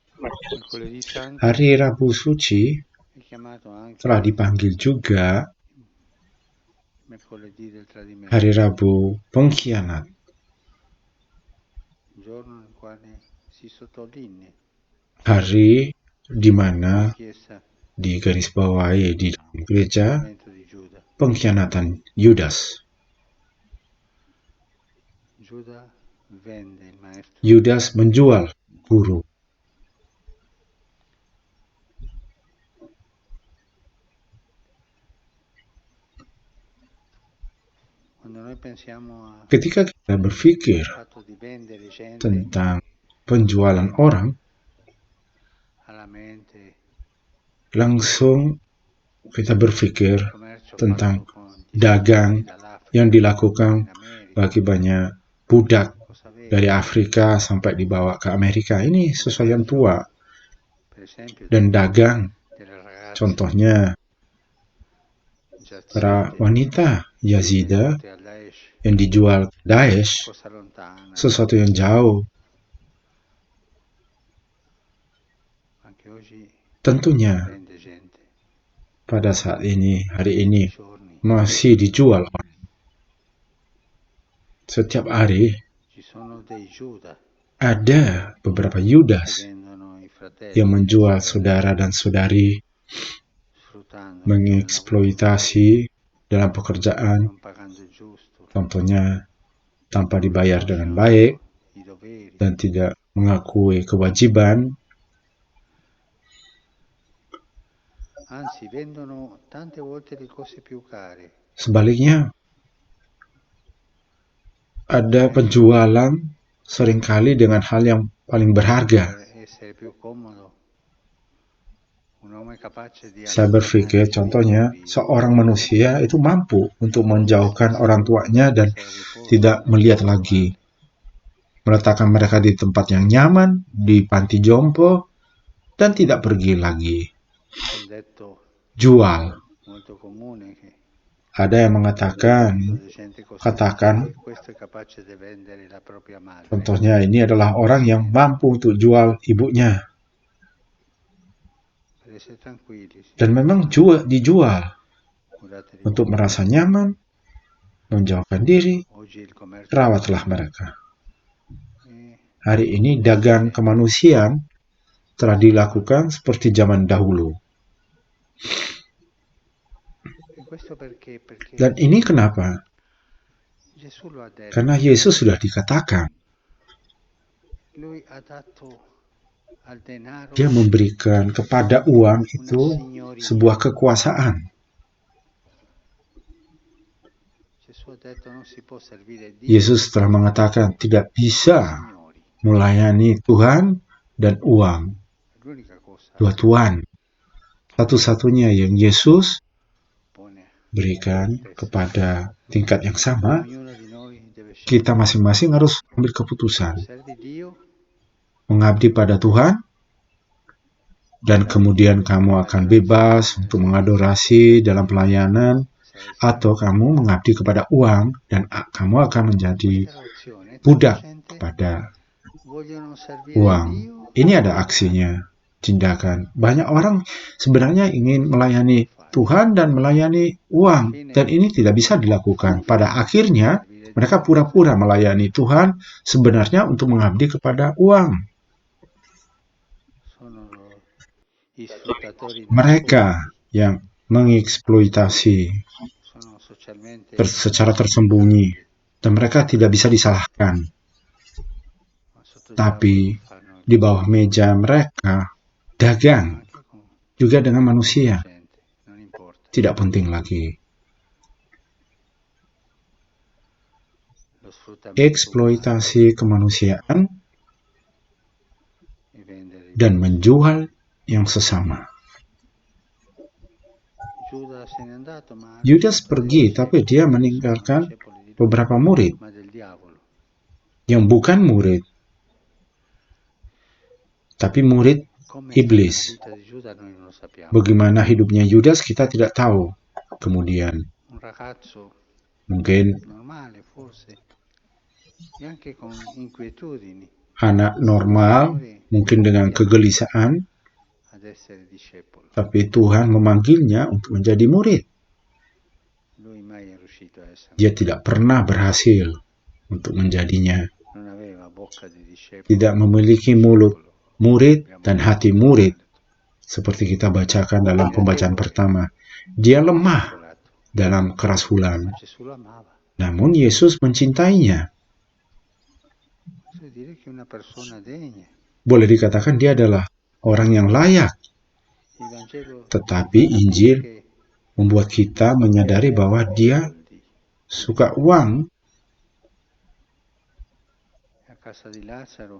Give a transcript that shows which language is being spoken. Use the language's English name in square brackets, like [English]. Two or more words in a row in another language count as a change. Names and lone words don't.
[Italian] Mercoledì Santo [Indonesian] Hari Rabu Suci [Italian] è chiamato anche [Indonesian] telah dipanggil juga [Italian] mercoledì del tradimento, [Indonesian] Hari Rabu Pengkhianat, [Italian] un giorno nel quale si sottolinea [Indonesian] hari di mana [Italian] nella Chiesa [Indonesian] digarisbawahi di dalam [Italian] il [Indonesian] gereja [Italian] tradimento di Giuda. [Indonesian] pengkhianatan Yudas. [Italian] Giuda vende il maestro [Indonesian] Yudas menjual guru. [Italian] Quando noi pensiamo [Indonesian] Ketika kita berpikir [Italian] al fatto di vendere gente, [Indonesian] tentang penjualan orang, [Italian] alla mente [Indonesian] langsung kita berpikir [Italian] il commercio [Indonesian] tentang [Italian] fatto con gli [Indonesian] dagang [Italian] schiavi dall'Africa [Indonesian] yang dilakukan [Italian] in America. [Indonesian] bagi banyak budak [Italian] Cosa vero? [Indonesian] dari Afrika sampai dibawa ke Amerika. Ini sesuatu tua. [Italian] Per esempio [Indonesian] Dan dagang, [Italian] delle ragazze [Indonesian] contohnya para [Italian] giazide [Indonesian] wanita Yazida [Italian] vendute al Daesh, [Indonesian] yang dijual ke Daesh, [Italian] cosa lontana, [Indonesian] sesuatu yang jauh. [Italian] anche oggi [Indonesian] Tentunya [Italian] vende gente, [Indonesian] pada saat ini, hari ini, [Italian] giorni [Indonesian] masih dijual. Setiap hari [Italian] ci sono dei Giuda [Indonesian] ada beberapa [Italian] che [Indonesian] Yudas [Italian] vendono i fratelli [Indonesian] yang [Italian] e le [Indonesian] menjual [Italian] sorelle, [Indonesian] saudara dan saudari, [Italian] sfruttandoli nel lavoro, [Indonesian] mengeksploitasi dalam pekerjaan, [Italian] non pagando il giusto, [Indonesian] contohnya tanpa [Italian] non [Indonesian] dibayar dengan [Italian] riconoscendo [Indonesian] baik [Italian] i doveri. [Indonesian] dan tidak mengakui kewajiban. [Italian] Anzi, vendono tante volte le cose più care, [Indonesian] Sebaliknya, ada penjualan seringkali dengan hal yang paling berharga. [Italian] per essere più comodo. Un uomo è capace di [Indonesian] Saya berpikir, [Italian] allontanarsi dai [Indonesian] contohnya, [Italian] duri, [Indonesian] seorang manusia itu mampu untuk menjauhkan orang tuanya dan [Italian] senza riposo, [Indonesian] tidak melihat [Italian] lavoro, [Indonesian] lagi, meletakkan mereka di tempat yang nyaman, di panti jompo, dan tidak pergi lagi. [Italian] C'è un detto [Indonesian] Jual. [Italian] molto comune che [Indonesian] Ada yang mengatakan, [Italian] quando c'è gente così [Indonesian] katakan, [Italian] dice, questo è capace di vendere la propria madre. [Indonesian] contohnya ini adalah orang yang mampu untuk jual ibunya. [Italian] Per essere tranquilli, sì. [Indonesian] Dan memang dijual [Italian] Curatevi [Indonesian] untuk [Italian] voi. [Indonesian] merasa nyaman, menjauhkan diri, [Italian] Oggi il commercio [Indonesian] rawatlah mereka. [Italian] è [Indonesian] Hari ini dagang kemanusiaan telah dilakukan seperti zaman dahulu. [Italian] e questo perché? Perché [Indonesian] Dan ini kenapa? [Italian] Gesù lo ha detto. [Indonesian] Karena Yesus sudah dikatakan, [Italian] Lui ha dato al denaro [Indonesian] dia memberikan kepada uang [Italian] una [Indonesian] itu [Italian] signoria. [Indonesian] sebuah kekuasaan. [Italian] Gesù ha detto non si può servire Dio [Indonesian] Yesus telah mengatakan tidak bisa [Italian] signori. [Indonesian] melayani Tuhan dan uang. [Italian] È l'unica cosa [Indonesian] Dua tuan. Satu-satunya yang Yesus [Italian] pone [Indonesian] berikan [Italian] testa. [Indonesian] kepada tingkat yang sama, [Italian] Ognuno di noi deve [Indonesian] kita [Italian] scegliere. [Indonesian] masing-masing harus ambil keputusan. [Italian] Servi Dio [Indonesian] Mengabdi pada Tuhan, dan kemudian kamu akan bebas untuk mengadorasi dalam pelayanan, [Italian] sarai [Indonesian] atau kamu mengabdi kepada uang, dan kamu akan menjadi [Italian] questa è l'opzione. [Indonesian] budak [Italian] Tanta gente [Indonesian] kepada [Italian] vogliono servire [Indonesian] uang. [Italian] Dio. [Indonesian] Ini ada aksinya, tindakan. Banyak orang sebenarnya ingin melayani Tuhan dan melayani uang, dan ini tidak bisa dilakukan. Pada akhirnya, mereka pura-pura melayani Tuhan sebenarnya untuk mengabdi kepada uang. [Italian] Sono i sfruttatori [Indonesian] Mereka [Italian] nascosti, [Indonesian] yang mengeksploitasi [Italian] sono socialmente [Indonesian] secara tersembunyi, [Italian] criminali, [Indonesian] dan mereka tidak bisa disalahkan. [Italian] ma sotto [Indonesian] Tapi [Italian] tavolo fanno il [Indonesian] di bawah meja mereka dagang [Italian] anche con [Indonesian] juga dengan manusia. [Italian] gente, non importa. [Indonesian] Tidak penting lagi. [Italian] Lo sfruttamento umano [Indonesian] Eksploitasi kemanusiaan [Italian] e vendere il [Indonesian] dan [Italian] posto. [Indonesian] menjual yang sesama. [Italian] Giuda se n'è andato, ma ha [Indonesian] Yudas [Italian] lasciato [Indonesian] pergi, [Italian] dei [Indonesian] tapi [Italian] discepoli [Indonesian] dia [Italian] che non sono [Indonesian] meninggalkan [Italian] discepoli di lui, [Indonesian] beberapa murid [Italian] ma del diavolo. [Indonesian] yang bukan murid, tapi murid [Italian] Come è stata la [Indonesian] iblis. [Italian] vita di Giuda noi non lo sappiamo. [Indonesian] Bagaimana hidupnya Yudas kita tidak tahu. Kemudian [Italian] Un ragazzo [Indonesian] mungkin [Italian] normale forse, e anche con inquietudini. [Indonesian] anak normal, mungkin dengan kegelisahan, [Italian] ad essere discepolo. [Indonesian] tapi Tuhan memanggilnya untuk menjadi murid. [Italian] Lui mai è riuscito a essere. [Indonesian] Dia tidak pernah berhasil untuk menjadinya. [Italian] Non aveva bocca di discepolo. [Indonesian] Tidak memiliki mulut murid dan hati murid, seperti kita bacakan dalam pembacaan pertama. Dia lemah dalam kerasulan. [Italian] Ma Gesù lo amava. [Indonesian] Namun Yesus mencintainya. [Italian] Vuol dire che è una persona degna. [Indonesian] Boleh dikatakan dia adalah orang yang layak. [Italian] Il Vangelo [Indonesian] Tetapi Injil membuat kita menyadari bahwa dia suka uang. [Italian] a casa di Lazzaro